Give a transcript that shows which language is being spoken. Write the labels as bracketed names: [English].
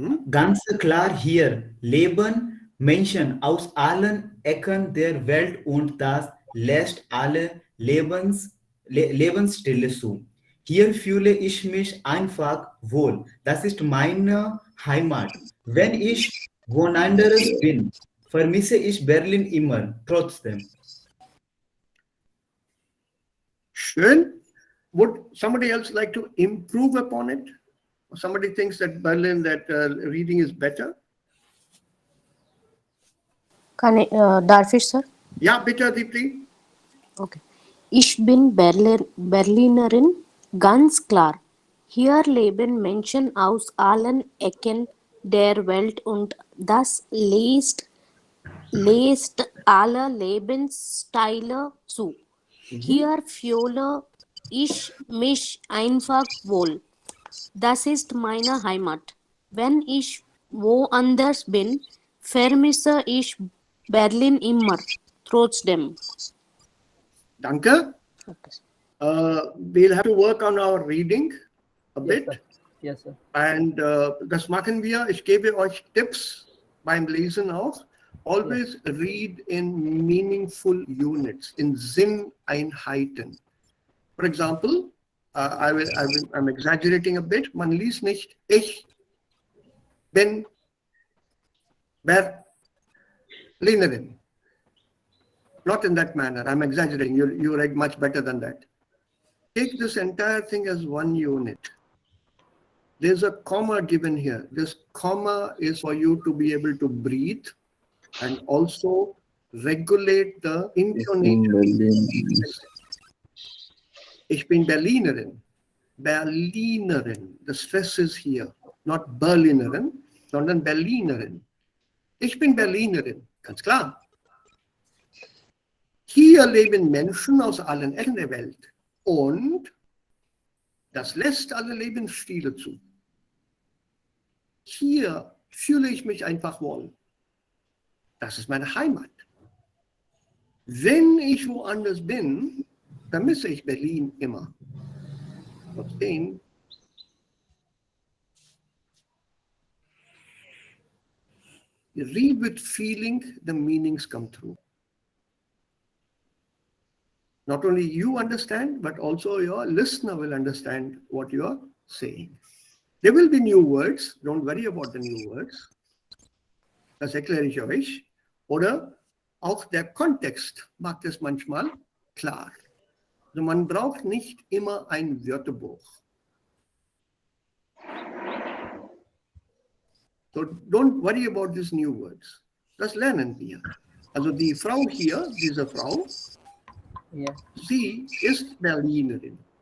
[German] Ganz klar hier leben Menschen aus allen Ecken der Welt und das lässt alle Lebensstile zu. Hier fühle ich mich einfach wohl. Das ist meine Heimat. Wenn ich woanders bin, vermisse ich Berlin immer, trotzdem. Schön. [English] Would somebody else like to improve upon it? Or somebody thinks that Berlin, that reading is better? [German] Darf ich, Sir? Ja, bitte, Deepti. Okay. Ich bin Berlinerin, ganz klar. Hier leben Menschen aus allen Ecken der Welt und das lässt alle Lebensstile zu. Hier fühle ich mich einfach wohl. Das ist meine Heimat. Wenn ich woanders bin, vermisse ich Berlin immer, trotzdem. Danke. [English] We'll have to work on our reading a bit. Yes, sir. [German] And das machen wir. Ich gebe euch Tipps beim Lesen auch. [English] Always read in meaningful units, in Sinneinheiten. For example, I'm exaggerating a bit. [German] Man liest nicht, ich bin Berlinerin. [English] Not in that manner. I'm exaggerating. You read much better than that. Take this entire thing as one unit. There's a comma given here. This comma is for you to be able to breathe and also regulate the intonation. [German] Ich bin Berlinerin. Berlinerin. [English] The stress is here. Not Berlinerin, [German] sondern Berlinerin. Ich bin Berlinerin. Ganz klar. Hier leben Menschen aus allen Ecken der Welt. Und das lässt alle Lebensstile zu. Hier fühle ich mich einfach wohl. Das ist meine Heimat. Wenn ich woanders bin, vermisse ich Berlin immer. [English] Trotzdem, you read with feeling, the meanings come through. Not only you understand, but also your listener will understand what you are saying. There will be new words. Don't worry about the new words. [German] Das erkläre ich euch. Oder auch der Kontext macht es manchmal klar. Also man braucht nicht immer ein Wörterbuch. [English] So don't worry about these new words. [German] Das lernen wir. Also die Frau hier, diese Frau, sie ist Berlinerin.